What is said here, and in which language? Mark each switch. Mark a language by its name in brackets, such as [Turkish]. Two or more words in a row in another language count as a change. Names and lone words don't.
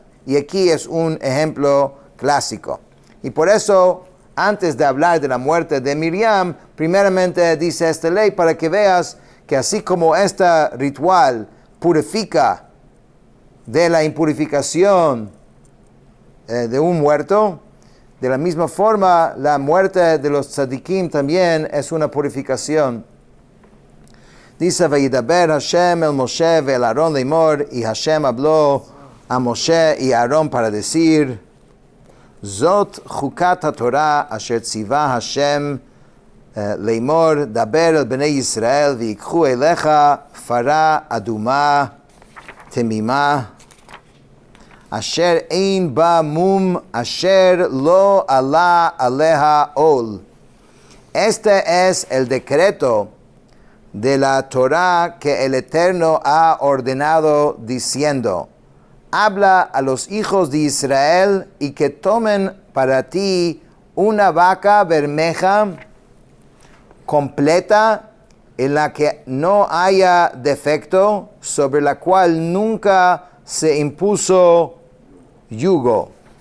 [Spanish] Y aquí es un ejemplo clásico. Y por eso, antes de hablar de la muerte de Miriam, primeramente dice esta ley para que veas que así como este ritual purifica de la impurificación de un muerto, de la misma forma, la muerte de los tzadikim también es una purificación. Dice, [Hebrew] וידבר השם אל משה ואל אהרן לאמר, [Spanish] y Hashem habló a Moshe y Aarón para decir, [Hebrew] זאת חקת התורה אשר צוה השם לאמר דבר אל בני ישראל ויקחו אליך פרה אדמה תמימה אשר אין בה מום אשר לא עלה עליה על. [Spanish] Este es el decreto de la Torah que el Eterno ha ordenado diciendo, habla a los hijos de Israel y que tomen para ti una vaca bermeja completa en la que no haya defecto, sobre la cual nunca se impuso yugo.